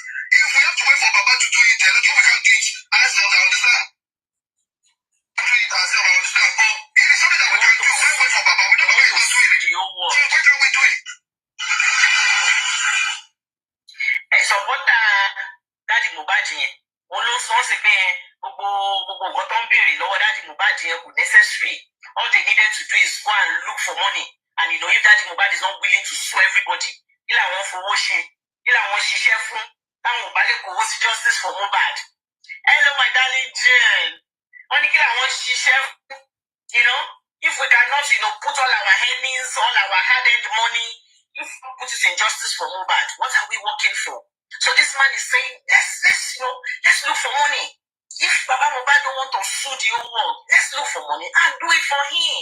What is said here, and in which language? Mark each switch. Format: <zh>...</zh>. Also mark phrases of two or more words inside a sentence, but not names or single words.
<en>If we have to wait for Papa to do it, then we can't do it. I understand. Do it ourselves, I understand. But it is something that we can do. Why wait for Papa? We don't know where he's not doing it. So why can't we do it? Support Daddy Mohbad yẹn.</en> <yo>Òun ló sọ sí pé gbogbo nǹkan tó ń béèrè lọ́wọ́ Daddy Mohbad yẹn kò necessary.</yo> <en>All they needed to do is go and look for money. And if Daddy Mohbad is not willing to sue everybody,</en> <yo>kí làwọn fowó ṣe, kí làwọn ṣiṣẹ́ fún, táwọn ò bá lè kówó sí</yo> <en>justice for Mohbad. Hello, my darling Jane.</en> <yo>Wọ́n ní kí làwọn ṣiṣẹ́ fún,</yo> <en>if we cannot, put all our earnings, all our hard-earned money, if we put it in justice for Mohbad, what are we working for? So this man is saying, let's look for money. If Baba Mohbad don't want to sue the whole world, let's look for money and do it for him.</en>